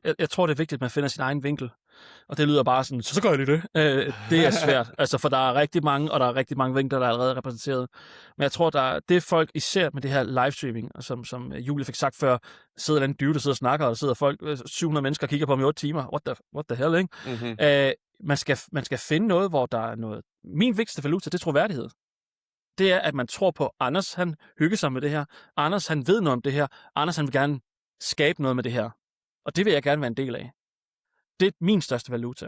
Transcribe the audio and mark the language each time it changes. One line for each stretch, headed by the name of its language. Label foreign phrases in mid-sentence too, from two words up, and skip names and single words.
Danish: Jeg tror, det er vigtigt, at man finder sin egen vinkel. Og det lyder bare sådan, så gør jeg lige det. Det er svært, altså, for der er rigtig mange, og der er rigtig mange vinkler, der er allerede repræsenteret. Men jeg tror, det er folk, især med det her livestreaming, som Julie fik sagt før, sidder en dude, der sidder og snakker, og der sidder folk, 700 mennesker kigger på ham i 8 timer.
English: What the hell,
Danish: ikke? Mm-hmm. Man skal finde noget, hvor der er noget. Min vigtigste valuta, det er troværdighed. Det er, at man tror på, Anders, han hygger sig med det her. Anders, han ved noget om det her. Anders, han vil gerne skabe noget med det her. Og det vil jeg gerne være en del af. Det er min største valuta.